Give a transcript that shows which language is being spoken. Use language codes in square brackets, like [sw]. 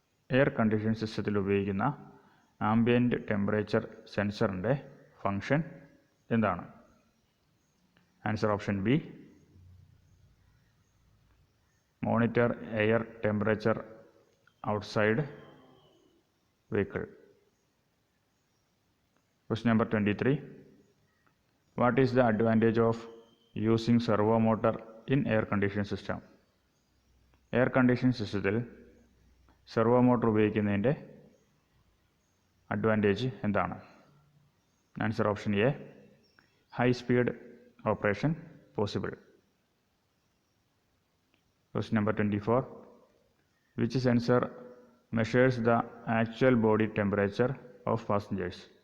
[ml] Air condition സിസ്റ്റത്തിൽ ഉപയോഗിക്കുന്ന ambient temperature സെൻസറിൻ്റെ function എന്താണ്? [en] Answer option B, monitor air temperature outside vehicle. Question number 23. What is the advantage of using servo motor in air conditioning system? [ml] Air condition സിസ്റ്റത്തിൽ servo motor ഉപയോഗിക്കുന്നതിൻ്റെ advantage എന്താണ്? [en] Answer option A, high speed operation possible. Question number 24. Which sensor measures the actual body temperature of passengers?